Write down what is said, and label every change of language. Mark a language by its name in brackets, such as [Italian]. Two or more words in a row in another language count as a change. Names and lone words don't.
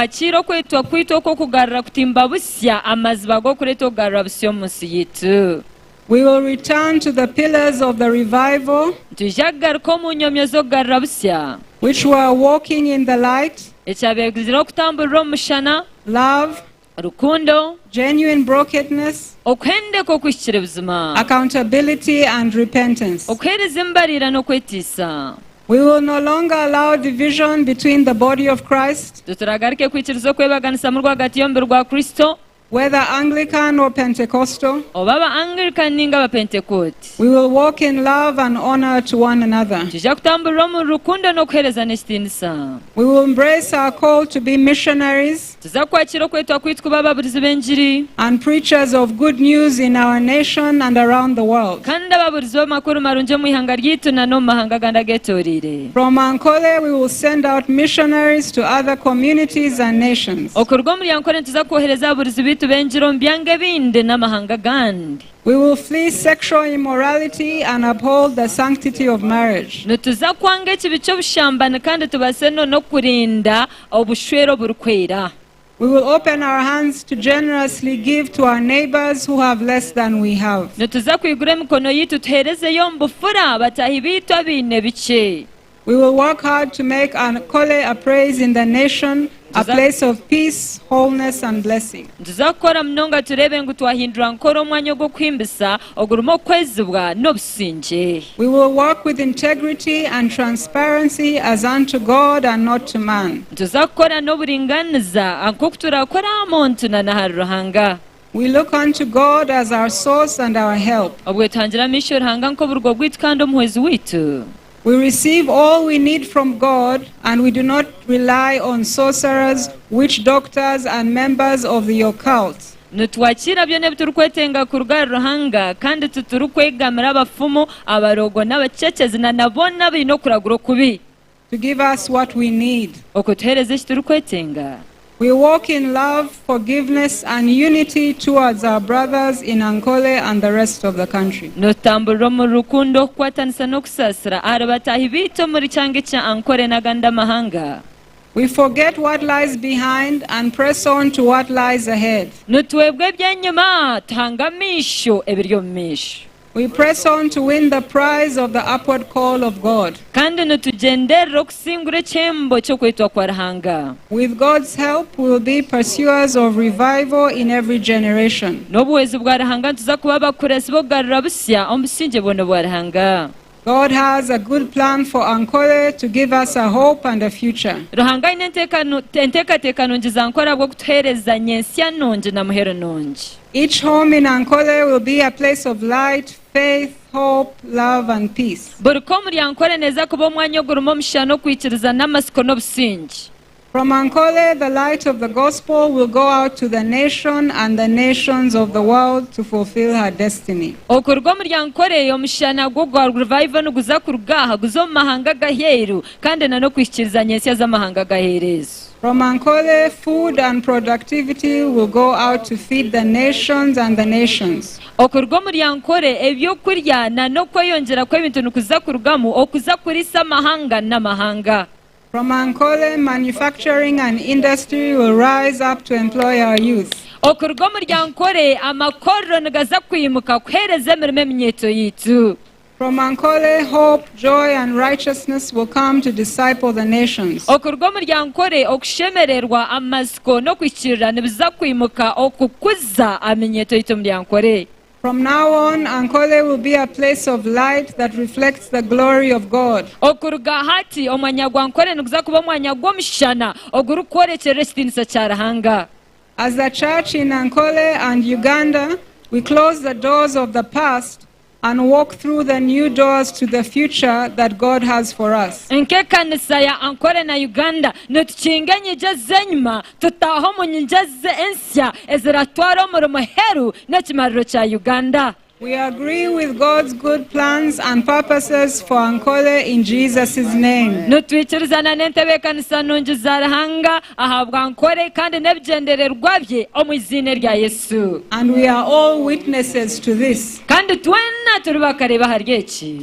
[English] We will return to the pillars of the revival which were walking in the light, love, genuine brokenness, accountability, and repentance. We will no longer allow division between the body of Christ whether Anglican or Pentecostal. [Nyankole] oba aba Anglican ninga aba Pentecost. [English] We will walk in love and honor to one another. [Nyankole] Tujja kutambulira mu rukundo n'okuheereza n'ekitiinisa. [English] We will embrace our call to be missionaries [Nyankole] Tuzza kwakira okwetwa kwaitu kuba ababulizi b'enjiri [English] and preachers of good news in our nation and around the world. [Nyankole] kandi ababulizi b'amakuru marungi omu ihanga ryaitu na n'omu mahanga agandi ageetooriire. [English] From Ankole, we will send out missionaries to other communities and nations. [Nyankole] okuruga omuri Ankole tuzza kwohereza ababulizi baitu b'enjiri omu byanga ebindi n'amahanga gandi. [English] We will flee sexual immorality and uphold the sanctity of marriage. [Nyankole] Nituzza kwanga ekibi ky'obushambani kandi tubase n'okurinda obushwere oburikwera. [English] We will open our hands to generously give to our neighbors who have less than we have. [Nyankole] Nituzza kwigura emikono yitu tuheerezeyo omu bufura bataahi baitu abaine bike. [English] We will work hard to make Ankole a praise in the nation, a place of peace, wholeness and blessing. [Nyankole] Nituzza kukora munonga tureebe ngu twahindura Ankole omwanya ogw'okwimbisa ogurimu okwezibwa n'obusinge. [English] We will work with integrity and transparency as unto God and not to man. [Nyankole] Nituzza kukora n'oburinganiza nk'oku turakora aha muntu na n'aha Ruhanga. [English] We look unto God as our source and our help. [Nyankole] Obwetangira misho Ruhanga nk'oburugo bwaitu kandi omuhwezi waitu. [English] We receive all we need from God, and we do not rely on sorcerers, witch doctors, and members of the occult. [Nyankole] Nitwakira byona ebiturukwetenga kuruga Ruhanga kandi tuturukwegamira abafumu abarogo n'abacecezi na nabona baine okuragura okubi [English] to give us what we need. [Nyankole] okutuheereza eki turukwetenga. [English] We walk in love, forgiveness, and unity towards our brothers in Ankole and the rest of the country. [Nyankole] Notambulira mu rukundo okukwatanisa n'okusaasira ahari bataahi baitu omuri kyanga kya Ankole n'agandi amahanga. [English] We forget what lies behind and press on to what lies ahead. [Nyankole] Nitwebwe eby'enyuma tuhanga amaisho ebiri omu maisho. [English] We press on to win the prize of the upward call of God. [Nyankole] kandi nitugenderera okusingura ekyembo ky'okwetwa kwa Ruhanga. [English] With God's help, we will be pursuers of revival in every generation. [Nyankole] N'obuhwezi bwa Ruhanga nituza kuba abakuresi b'okugarura busya omu businge bwona bwa Ruhanga. [English] God has a good plan for Ankole to give us a hope and a future. [Nyankole] Ruhanga aine enteekateeka nungi za Ankole bw'okutuheereza nyensi nungi na muheero nungi. [English] Each home in Ankole will be a place of light, faith, hope, love and peace. [Nyankole] Buri ko omuri Ankole neeza kuba omwanya ogurimu omushana okwikiriza n'amasiko n'obusingi. [English] From Ankole, the light of the gospel will go out to the nation and the nations of the world to fulfill her destiny. [Nyankole] Okuruga omuri Ankole omushana gwa revival nuguza kurugaha guza omu mahanga gaheeru kandi n'okwikiriza nyensi z'amahanga gaheerezo. [English] From Ankole, food and productivity will go out to feed the nations and the nations. [Nyankole] Okuruga omuri Ankole ebyokurya n'okweyongyera kw'ebintu nikuza kurugamu okuza kurisa amahanga n'amahanga. [English] From Ankole, manufacturing and industry will rise up to employ our youth. [Nyankole] Okuruga omuri Ankole amakorro nigaza kwimuka kuheereza emirimo eminyeeto yitu. [English] From Ankole, hope, joy and righteousness will come to disciple the nations. [Nyankole] Okuruga omuri Ankole okushemererwa amasiko n'okwikirira nibiza kwimuka okukuza aminyeeto yitu omuri Ankole. [English] From now on, Ankole will be a place of light that reflects the glory of God. [Nyankole] Okuruga hati omwanya gwa Ankole niguza kuba omwanya gw'omushana ogurikworekyerera ekitiinisa kya Ruhanga. [English] As a church in Ankole and Uganda, we close the doors of the past and walk through the new doors to the future that God has for us. [Nyankole] Nk'ekanisa ya Ankole na Uganda nitukinga enyija z'enyuma tutaaha omu nyija ensya eziratwara omuri muheru n'ekimariro kya Uganda. [English] We agree with God's good plans and purposes for Ankole in Jesus' name. [Nyankole] Nitwikirizana n'entebeekanisa nungi za Ruhanga ahabwa Ankole kandi n'ebigendererwa bye omu izina rya Yesu. [English] And we are all witnesses to this. [Nyankole] Kandi twena turi bakareeba hari eki.